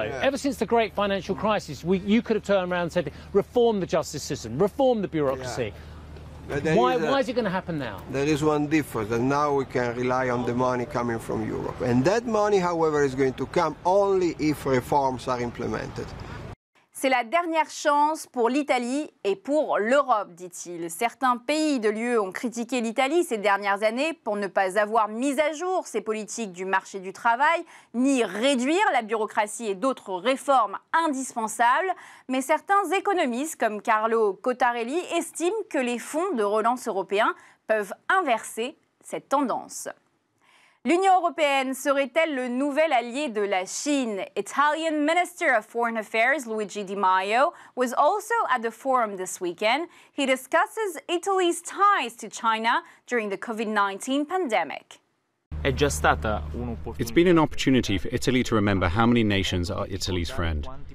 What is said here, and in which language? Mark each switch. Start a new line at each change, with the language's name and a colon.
English: Ever since the great financial crisis, you could have turned around and said, reform the justice system, reform the bureaucracy. Why is it going to happen now? There is one difference, that now we can rely on the money coming from Europe. And that money, however, is going to come only if reforms are implemented.
French: C'est la dernière chance pour l'Italie et pour l'Europe, dit-il. Certains pays de l'UE ont critiqué l'Italie ces dernières années pour ne pas avoir mis à jour ses politiques du marché du travail, ni réduire la bureaucratie et d'autres réformes indispensables. Mais certains économistes, comme Carlo Cottarelli, estiment que les fonds de relance européens peuvent inverser cette tendance. L'Union européenne serait-elle le nouvel allié de la Chine?
English: Italian Minister of Foreign Affairs Luigi Di Maio was also at the forum this weekend. He discusses Italy's ties to China during the COVID-19 pandemic. It's been an opportunity for Italy to remember how many nations are Italy's friend.